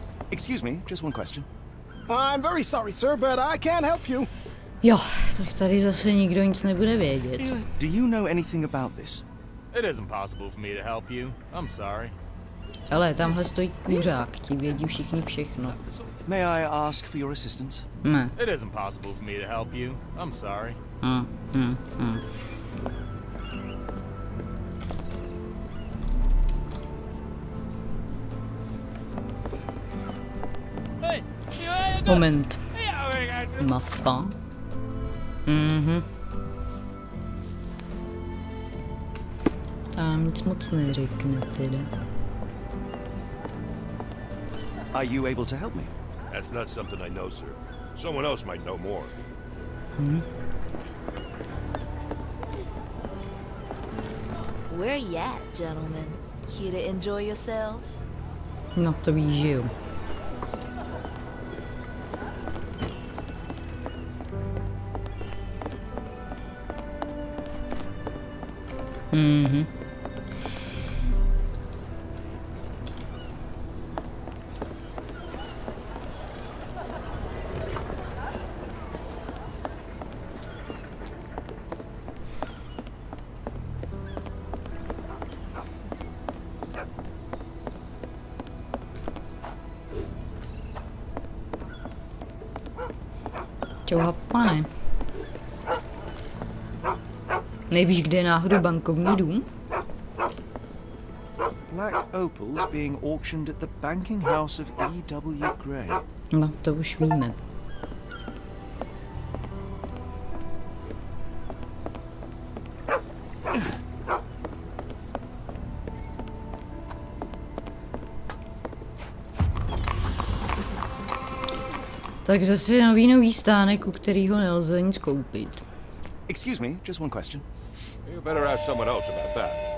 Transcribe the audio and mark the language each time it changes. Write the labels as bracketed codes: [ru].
[en] Excuse me, just one question. I'm very sorry, sir, but I can't help you. [cs] Jo, tak tady zase nikdo nic nebude vědět. [en] Do you know anything about this? It isn't possible for me to help you. I'm sorry. [cs] Ale tamhle stojí kuřák, ti vědí všichni všechno. [en] May I ask for your assistance? [cs] Ne. [en] It isn't possible for me to help you. I'm sorry. [cs] Moment. Mapa. Tam nic moc neřekne teda. [en] Are you able to help me? That's not something I know, sir. Someone else might know more. Where you at, gentlemen? Here to enjoy yourselves? [cs] No to víš, že jo. Čau, pane. Nevíš, kde je náhodou bankovní dům? [en] Black opals being auctioned at the banking house of E.W. Gray. [cs] No, to už víme. Tak zase nový stánek, u kterého nelze nic koupit. [en] Excuse me, just one question. You better ask someone else about that.